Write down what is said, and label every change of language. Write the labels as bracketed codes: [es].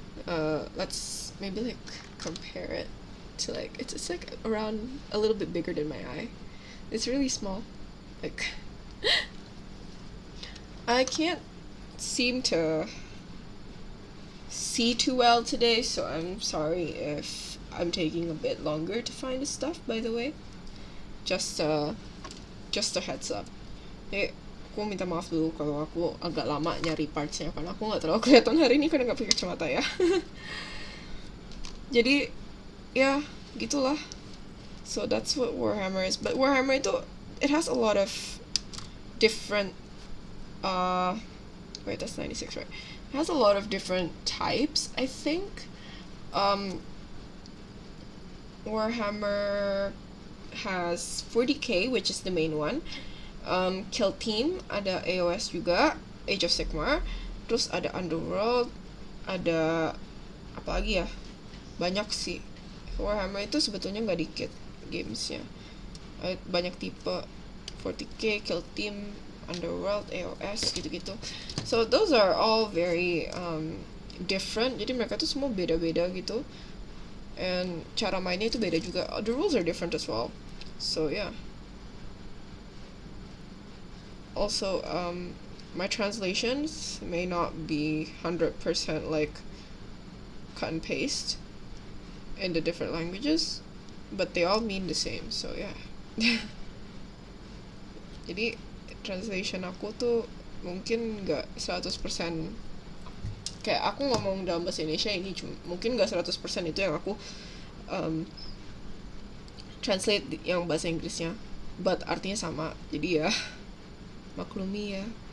[en] Let's maybe like compare it to like it's like around a little bit bigger than my eye. It's really small. Like I can't seem to see too well today, so I'm sorry if I'm taking a bit longer to find the stuff, by the way. Just a heads up. [id] Aku minta maaf dulu kalau aku agak lama nyari partsnya, karena aku nggak terlalu kelihatan hari ini karena nggak pakai kacamata ya. Jadi ya gitulah. [en] So that's what Warhammer is. But Warhammer itu, it has a lot of different wait, that's 96, right? It has a lot of different types, I think. Warhammer has 40k, which is the main one. [id] Kill Team, ada AOS juga, Age of Sigmar, terus ada Underworld, ada apa lagi ya? Banyak sih. Warhammer itu sebetulnya nggak dikit gamesnya. Banyak tipe, 40k, Kill Team, Underworld, AOS, gitu-gitu. [en] So those are all very different. [id] Jadi mereka tuh semua beda-beda gitu. And cara mainnya itu beda juga. [en] The rules are different as well. So yeah. Also, my translations may not be 100% like cut and paste in the different languages, but they all mean the same, so yeah. [id] Jadi translation aku tuh mungkin gak 100%, kayak aku ngomong dalam bahasa Indonesia ini mungkin gak 100% itu yang aku translate yang bahasa Inggrisnya, but artinya sama, jadi ya maklumi ya.